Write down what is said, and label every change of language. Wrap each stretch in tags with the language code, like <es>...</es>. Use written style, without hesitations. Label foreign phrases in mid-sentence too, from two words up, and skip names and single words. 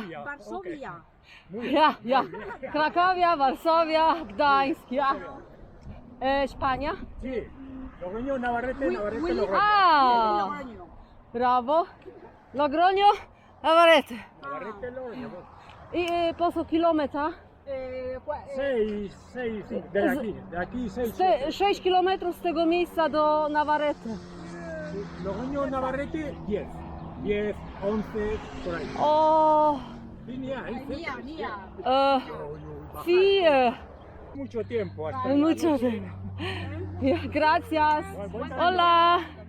<es>Varsovia.</es> <pl>Ja. Krakowia, Varsovia, Gdańsk, ja. Hiszpania?</pl> <es>Sí, Logroño, Navarrete, Navarrete, Logroño.</es> <pl>A, brawo. Logronio, Navarrete. Navarrete, Logroño. I po kilometra?</pl> <es>Seis, de aquí 6.</es> <pl>6 km z tego miejsca do Navarrete.</pl> <es>Logroño, Navarrete, 10. 10, 11, por ahí. O, Línea, vier. Mucho tiempo hasta. Mucho tiempo. Gracias. Hola.</es>